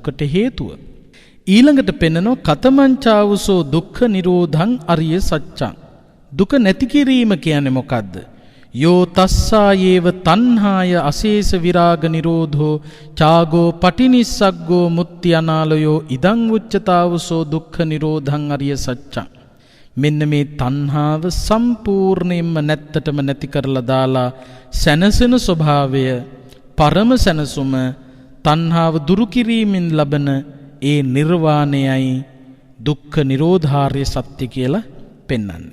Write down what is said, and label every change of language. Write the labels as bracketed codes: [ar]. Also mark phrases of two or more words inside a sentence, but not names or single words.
[si] දුකට හේතුව. ඊළඟට පෙන්නනවා [pi] කතමංචාවසෝ දුක්ඛ නිරෝධං අරිය සත්‍යං. [si] දුක නැති කිරීම කියන්නේ මොකද්ද? [pi] යෝ තස්සායේව තණ්හාය අශේෂ විරාග නිරෝධෝ චාගෝ පටිනිස්සග්ගෝ මුත්‍ති අනාලයෝ ඉදං උච්චතාවසෝ දුක්ඛ නිරෝධං අරිය සත්‍යං. [si] මෙන්න මේ තණ්හාව සම්පූර්ණයෙන්ම නැත්තටම නැති කරලා දාලා සැනසෙන ස්වභාවය පරම සැනසුම තණ්හාව දුරු කිරීමෙන් ලබන ඒ නිර්වාණයයි දුක්ඛ නිරෝධාර්ය සත්‍ය කියලා පෙන්වන්නේ.